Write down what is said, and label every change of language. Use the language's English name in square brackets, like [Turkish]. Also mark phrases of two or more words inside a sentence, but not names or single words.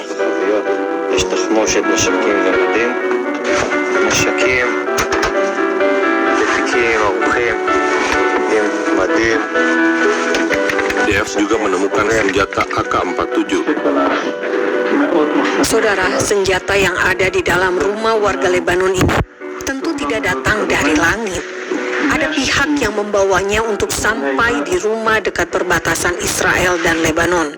[Hebrew] יש תחמושת נשקים ומדים, נשקים, דפיקים, ערוכים, עם מדים. [Indonesian] IDF juga menemukan senjata AK-47. Saudara, senjata yang ada di dalam rumah warga Lebanon ini tentu tidak datang dari langit. Ada pihak yang membawanya untuk sampai di rumah dekat perbatasan Israel dan Lebanon.